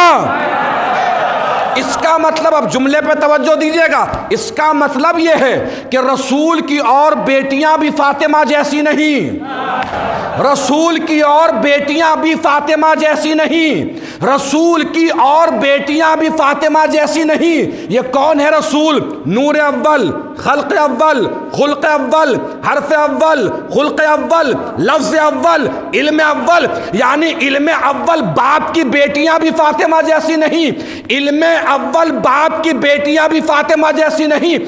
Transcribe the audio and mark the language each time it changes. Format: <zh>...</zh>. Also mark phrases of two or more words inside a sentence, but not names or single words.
<ur>اس کا مطلب، اب جملے پہ توجہ دیجیے گا، اس کا مطلب یہ ہے کہ رسول کی اور بیٹیاں بھی فاطمہ جیسی نہیں، رسول کی اور بیٹیاں بھی فاطمہ جیسی نہیں، رسول کی اور بیٹیاں بھی فاطمہ جیسی نہیں۔ یہ کون ہے رسول؟ نور اول، خلق اول، خلق اول، حرف اول، خلق اول، لفظ اول، علم اول، یعنی علم اول باپ کی بیٹیاں بھی فاطمہ جیسی نہیں، علم اول باپ کی بیٹیاں بھی فاطمہ جیسی نہیں۔</ur>